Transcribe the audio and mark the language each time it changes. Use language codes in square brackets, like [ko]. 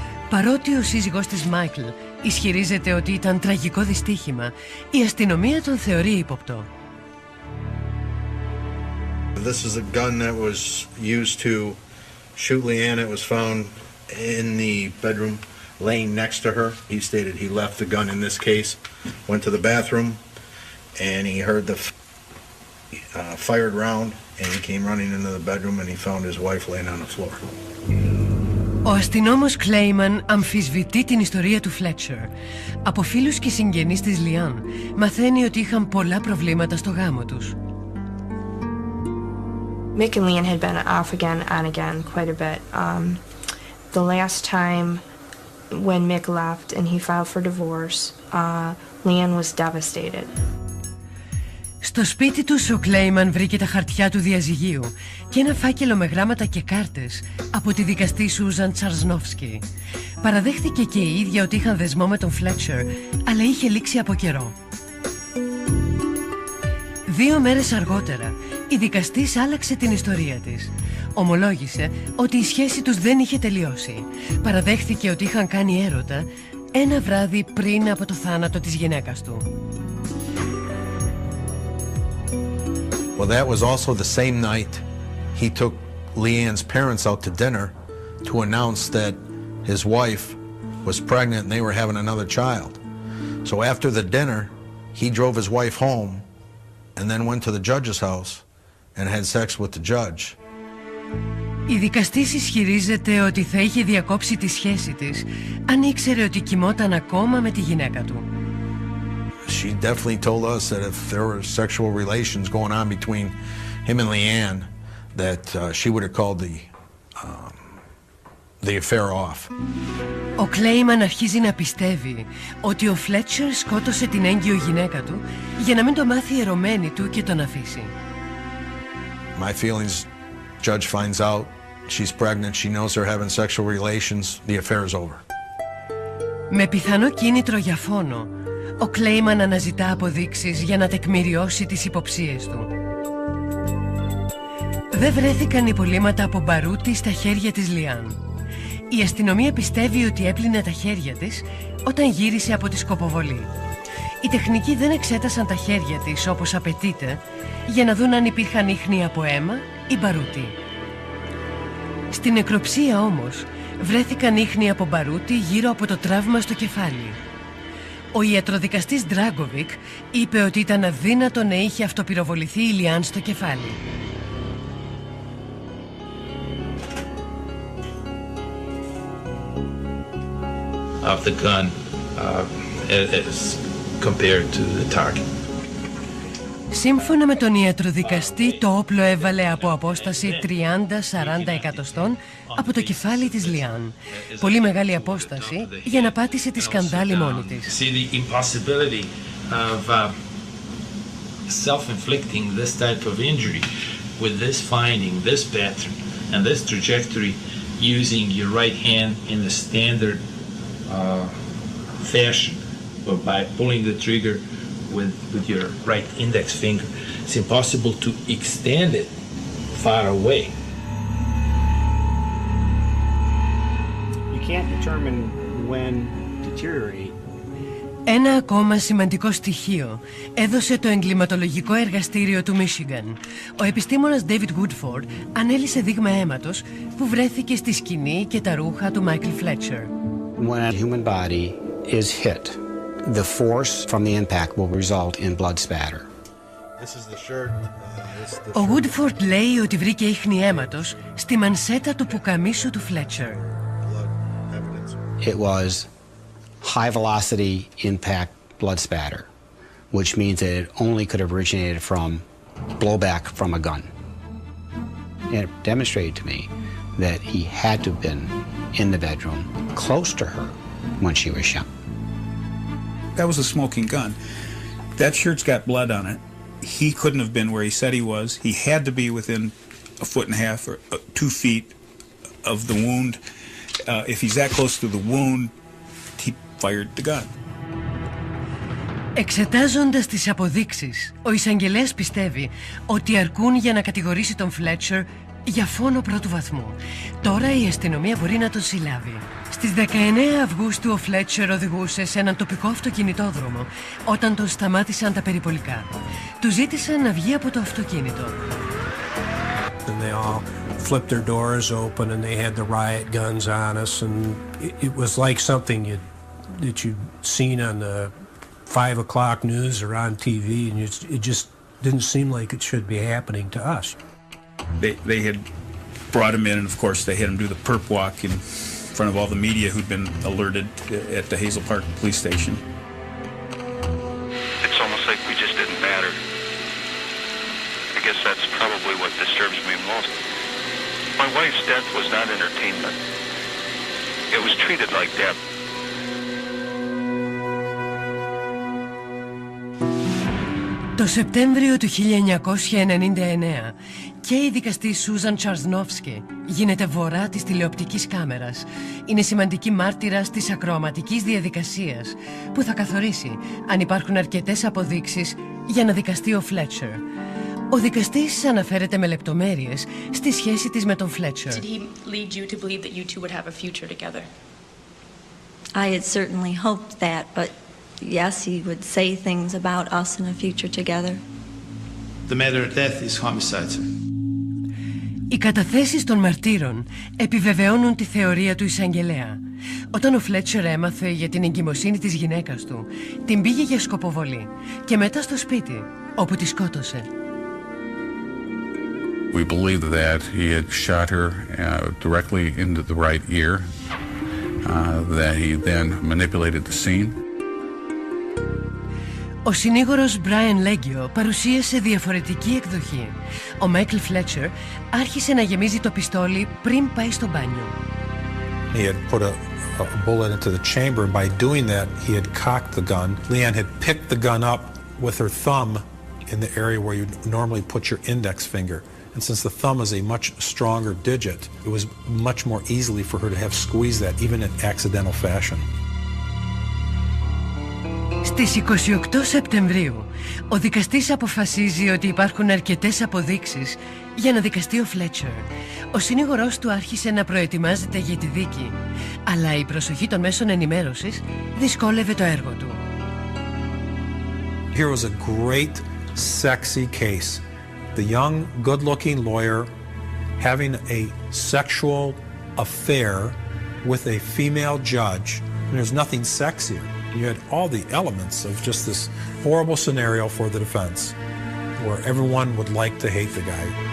[el] Παρότι ο σύζυγός της Μάικλ ισχυρίζεται ότι ήταν τραγικό δυστύχημα, η αστυνομία τον θεωρεί ύποπτο. [en] This is a gun that was used to shoot Leanne. It was found in the bedroom laying next to her. He stated he left the gun in this case, went to the bathroom, and he heard the fired round, and he came running into the bedroom and he found his wife laying on the floor. [el] Ο αστυνόμος Κλέιμαν αμφισβητεί την ιστορία του Φλέτσερ. Από φίλους και συγγενείς της Λιάν μαθαίνει ότι είχαν πολλά προβλήματα στο γάμο τους. [en] Mick and Leanne had been off again, on again, quite a bit. The last time when Mick left and he filed for divorce, Leanne was devastated. [el] Στο σπίτι τους ο Κλέιμαν βρήκε τα χαρτιά του διαζυγίου και ένα φάκελο με γράμματα και κάρτες από τη δικαστή Σούζαν Τσαρσνόφσκι. Παραδέχθηκε και η ίδια ότι είχαν δεσμό με τον Φλέτσερ, αλλά είχε λήξει από καιρό. 2 μέρες αργότερα, η δικαστής άλλαξε την ιστορία της. Ομολόγησε ότι η σχέση τους δεν είχε τελειώσει. Παραδέχθηκε ότι είχαν κάνει έρωτα ένα βράδυ πριν από το θάνατο της γυναίκας του. [en] Well, that was also the same night he took Leanne's parents out to dinner to announce that his wife was pregnant and they were having another child. So after the dinner, he drove his wife home and then went to the judge's house and had sex with the judge. [el] Η δικαστής ισχυρίζεται ότι θα είχε διακόψει τη σχέση της αν ήξερε ότι κοιμόταν ακόμα με τη γυναίκα του. [en] She definitely told us that if there were sexual relations going on between him and Leanne, that she would have called the affair off. [el] Ο Κλέιμαν αρχίζει να πιστεύει ότι ο Φλέτσερ σκότωσε την έγκυο γυναίκα του για να μην το μάθει η ερωμένη του και τον αφήσει. [en] My feelings, judge finds out she's pregnant, she knows they're having sexual relations, the affair is over. [el] Με πιθανό κίνητρο για φόνο, ο Κλέιμαν αναζητά αποδείξεις για να τεκμηριώσει τις υποψίες του. Δεν βρέθηκαν υπολείμματα από μπαρούτι στα χέρια της Λιάν. Η αστυνομία πιστεύει ότι έπλυνε τα χέρια της όταν γύρισε από τη σκοποβολή. Οι τεχνικοί δεν εξέτασαν τα χέρια της όπως απαιτείται για να δουν αν υπήρχαν ίχνη από αίμα ή μπαρούτι. Στην νεκροψία όμως βρέθηκαν ίχνη από μπαρούτι γύρω από το τραύμα στο κεφάλι. Ο ιατροδικαστής Ντράγκοβικ είπε ότι ήταν αδύνατο να είχε αυτοπυροβοληθεί η Λιάν στο κεφάλι. [en] Of the gun as compared to the target. [el] Σύμφωνα με τον ιατροδικαστή, το όπλο έβαλε από απόσταση 30-40 εκατοστών από το κεφάλι της Λιάν. Πολύ μεγάλη απόσταση για να πάτησε τη σκανδάλη μόνη της. [en] See the impossibility of self-inflicting this type of injury with this finding, this pattern, and this trajectory using your right hand in the standard fashion, but by pulling the trigger with your right index finger. It's impossible to extend it far away. You can't determine when to deteriorate. [el] Ένα ακόμα σημαντικό στοιχείο έδωσε το εγκληματολογικό εργαστήριο του Μίσιγαν. Ο επιστήμονας David Woodford ανέλυσε δείγμα αίματος που βρέθηκε στη σκηνή και τα ρούχα του Michael Fletcher. [en] When a human body is hit, the force from the impact will result in blood spatter. [el] Ο Woodford λέει ότι βρήκε ίχνη αίματος στη μανσέτα του πουκαμίσου του Fletcher. [en] It was high velocity impact blood spatter, which means that it only could have originated from blowback from a gun. And it demonstrated to me that he had to have been in the bedroom close to her when she was shot. That was a smoking gun. That shirt's got blood on it. He couldn't have been where he said he was. He had to be within 1.5 feet or 2 feet of the wound. If he's that close to the wound, he fired the gun. [el] Εξετάζοντας τις αποδείξεις, ο εισαγγελέας πιστεύει ότι αρκούν για να κατηγορήσει τον Fletcher για φόνο πρώτου βαθμού. Τώρα η αστυνομία μπορεί να τον συλλάβει. Στις 19 Αυγούστου ο Fletcher οδηγούσε σε έναν τοπικό αυτοκινητόδρομο όταν τον σταμάτησαν τα περιπολικά. Του ζήτησαν να βγει από το αυτοκίνητο. [en] And they all flipped their doors open and they had the riot guns on us and it was like something that you'd seen on the 5 o'clock news or on TV and it just didn't seem like it should be happening to us. They had brought him in and of course they had him do the perp walk and front of all the media who'd been alerted at the Hazel Park police station. It's almost like we just didn't matter. I guess that's probably what disturbs me most. My wife's death was not entertainment. It was treated like that. [el] Το Σεπτέμβριο του 1999 και η δικαστή Σούζαν Τσαρσνόφσκι γίνεται βορρά της τηλεοπτικής κάμερας. Είναι σημαντική μάρτυρας της ακροαματικής διαδικασίας που θα καθορίσει αν υπάρχουν αρκετές αποδείξεις για να δικαστεί ο Φλέτσερ. Ο δικαστής αναφέρεται με λεπτομέρειες στη σχέση της με τον Φλέτσερ. [en] Did he lead you to believe that you two would have a future together? I had certainly hoped that, but yes, he would say things about us in a future together. The matter of death is homicide, sir. [el] Οι καταθέσεις των μαρτύρων επιβεβαιώνουν τη θεωρία του εισαγγελέα. Όταν ο Φλέτσερ έμαθε για την εγκυμοσύνη της γυναίκας του, την πήγε για σκοποβολή και μετά στο σπίτι, όπου τη σκότωσε. [en] We believe that he had shot her directly into the right ear, that he then manipulated the scene. [el] Ο συνήγορος Μπράιαν Λέγκιο παρουσίασε διαφορετική εκδοχή. Ο Μάικλ Φλέτσερ άρχισε να γεμίζει το πιστόλι πριν πάει στο μπάνιο. [en] He had put a bullet into the chamber, and by doing that, he had cocked the gun. Leanne had picked the gun up with her thumb in the area where you normally put your index finger. And since the thumb is a much stronger digit, it was much more easily for her to have squeezed that, even in accidental fashion. [el] Στις 28 Σεπτεμβρίου, ο δικαστής αποφασίζει ότι υπάρχουν αρκετές αποδείξεις για να δικαστεί ο Φλέτσερ. Ο συνήγορός του άρχισε να προετοιμάζεται για τη δίκη, αλλά η προσοχή των μέσων ενημέρωσης δυσκόλευε το έργο του. [en] Here was a great, sexy case. The young, good-looking lawyer having a sexual affair with a female judge. And there's nothing sexier. You had all the elements of just this horrible scenario for the defense, where everyone would like to hate the guy.